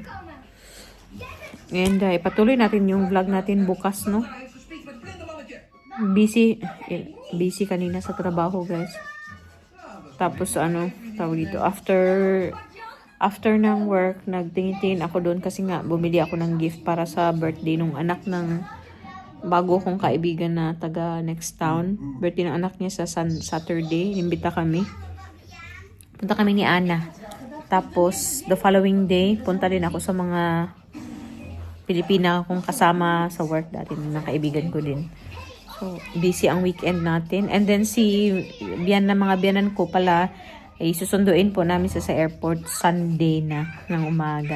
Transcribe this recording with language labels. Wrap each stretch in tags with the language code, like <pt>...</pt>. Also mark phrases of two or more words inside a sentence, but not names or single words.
<tl>And ipatuloy natin yung vlog natin bukas, no?</tl> <nl>Hij heeft gespiekt met blindermannetje.</nl> <tl>Busy kanina sa trabaho, guys. Tapos tawag dito, after ng work, nagtingin-tingin ako doon kasi nga bumili ako ng gift para sa birthday nung anak ng bago kong kaibigan na taga</tl> <en>next town.</en> <tl>Birthday ng anak niya sa Saturday. Imbita kami. Punta kami ni Ana. Tapos,</tl> <en>the following day,</en> <tl>punta din ako sa mga Pilipina kong kasama sa work dati na kaibigan ko din. So, busy ang weekend natin.</tl> <en>And then</en> <tl>mga biyanan ko pala, Eh, susunduin po namin sa airport Sunday na ng umaga.</tl>